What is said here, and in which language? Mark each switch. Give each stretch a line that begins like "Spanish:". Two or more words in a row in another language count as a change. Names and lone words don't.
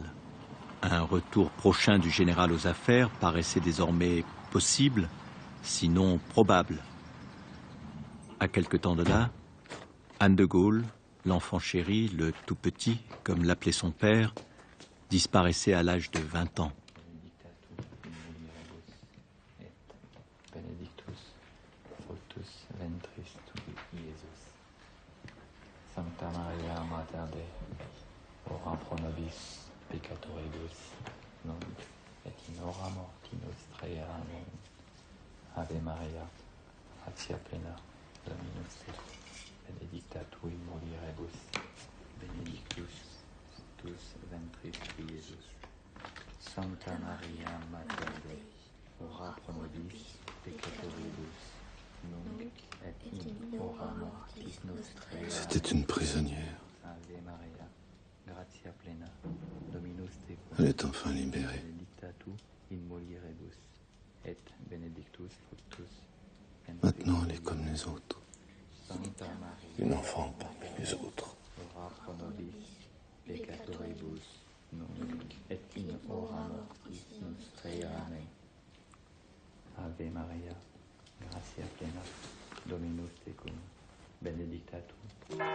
French: Un retour prochain du général aux affaires paraissait désormais possible, sinon probable. À quelque temps de là, Anne de Gaulle, l'enfant chéri, le tout petit, comme l'appelait son père, disparaissait à l'âge de 20 ans.
Latin: Benedictus fructus ventris tui, Iesus. Sancta Maria Mater Dei, ora pro nobis peccatoribus, nunc et in hora mortis nostrae. Amen. Ave Maria, gratia plena, Dominus tecum, benedicta tui mulieribus, benedictus fructus ventris tui, Iesus. Sancta Maria Mater Dei, ora pro nobis peccatoribus, nunc et in hora mortis nostrae.
French: C'était une prisonnière.
Latin: Ave Maria, gratia plena, Dominus tecum.
French: Elle est enfin libérée.
Latin: Benedicta tu in mulieribus, et benedictus fructus.
French: Maintenant, elle est comme les autres. Une enfant parmi les autres.
Latin: Ora pro nobis peccatoribus, nunc et in hora mortis nostrae. Amen. Ave Maria, gratia plena, Dominus tecum, benedicta tu.